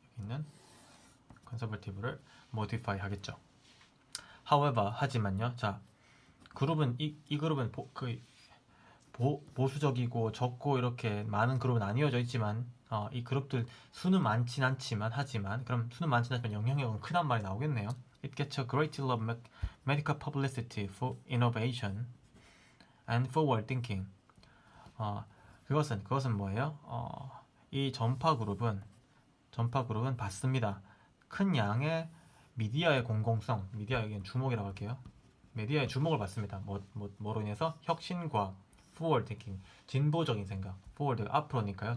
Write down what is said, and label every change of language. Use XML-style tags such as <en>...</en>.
<ko>여기 있는 conservative를 modify 하겠죠. However, 하지만요. 자, 그룹은 이 그룹은 보수적이고 적고 이렇게 많은 그룹은 나뉘어져 있지만 이 그룹들 수는 많진 않지만 그럼 수는 많진 않지만 영향력은 크단 말이 나오겠네요.</ko> <en>It gets a great deal of medical publicity for innovation and forward thinking.</en> <ko>그것은 뭐예요? 이 전파 그룹은 받습니다. 큰 양의 미디어의 공공성, 미디어에겐 주목이라고 할게요. 미디어의 주목을 받습니다. 뭐로 인해서? 혁신과</ko> <en>forward thinking,</en> <ko>진보적인 생각. forward 앞으로니까요.</ko>